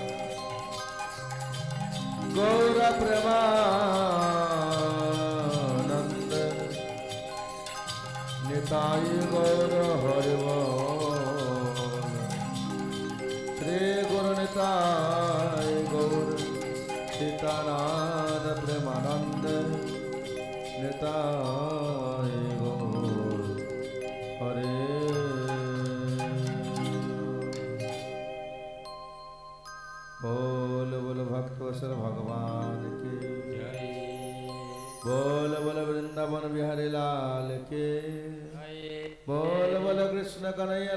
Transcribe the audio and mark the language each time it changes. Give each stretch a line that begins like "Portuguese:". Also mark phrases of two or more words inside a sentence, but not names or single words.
Bangla: গৌর প্রেমানন্দ নিতাই গৌর হরিবোল শ্রী গুরুনিতাই গৌর সীতানাথ প্রেমানন্দ নিতাই গৌর হরে
Hindi: बोल बोल भक्तवत्सल भगवान की जय बोल बोल वृंदावन बिहारी लाल के बोल बोल कृष्ण कन्हैया